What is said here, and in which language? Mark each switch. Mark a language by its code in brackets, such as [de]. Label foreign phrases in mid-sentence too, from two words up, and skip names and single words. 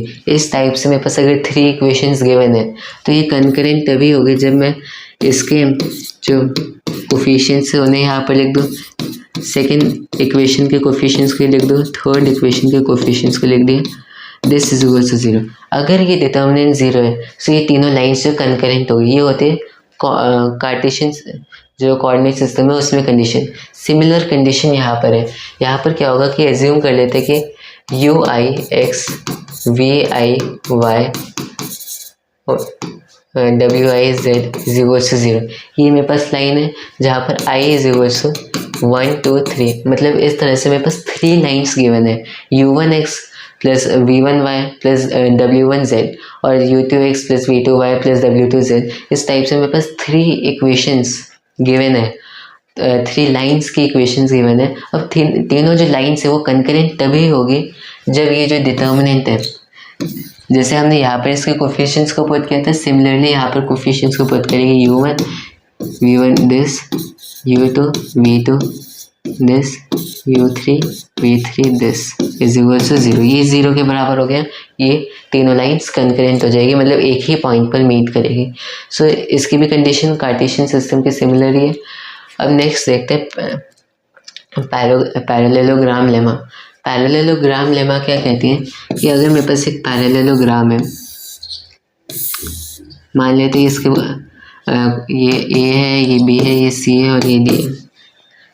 [hi] इस टाइप से मेरे पास अगर 3 [en] equations given [hi] है तो ये कंकरेंट तभी होगी जब मैं इसके जो कोफिशिएंट्स है उन्हें यहाँ पर लिख दूँ, [en] second equation [hi] के कोफिशिएंट्स को लिख दो, [en] third equation [hi] के कोफिशिएंट्स को लिख दिया, [en] this is equals to 0. [hi] अगर ये डिटर्मिनेंट 0 है तो ये तीनों लाइंस जो कंकरेंट होगी, ये होते हैं कार्टेशियन जो [en] coordinate system [hi] है उसमें कंडीशन। सिमिलर कंडीशन यहाँ पर है। यहाँ पर क्या होगा कि एज्यूम कर लेते हैं कि u i x v i y w i z [en] is equals to 0. [hi] ये मेरे पास लाइन है जहाँ पर i [en] is equals to 1 2 3, [hi] मतलब इस तरह से मेरे पास 3 [en] lines given [hi] है, [en] u1x plus v1y plus w1z [hi] और [en] u2x plus v2y plus w2z. [hi] इस टाइप से मेरे पास 3 [en] equations given [hi] है, 3 लाइंस की [en] equations given [hi] है। अब तीनों जो लाइंस है वो कंकरेंट तभी होगी जब ये जो डिटर्मिनेंट है, जैसे हमने यहाँ पर इसके कोफिशिएंट्स को पुट किया था, सिमिलरली यहाँ पर कोफिशिएंट्स को पुट करेंगे [en] u1 v1 this, u2 v2 this, u3 v3 this is equal to 0. [hi] ये 0 के बराबर हो गया। ये तीनों लाइंस कंकरेंट हो जाएगी, मतलब एक ही पॉइंट पर मीट करेगी। सो इसकी भी कंडीशन [en] Cartesian system [hi] के सिमिलर ही है। अब नेक्स्ट देखते हैं [en] parallelogram lemma. parallelogram lemma [hi] क्या कहती है कि अगर मेरे पास एक पैरेललोग्राम है, मान लेते हैं इसके ये A है, ये B है, ये C है और ये D है।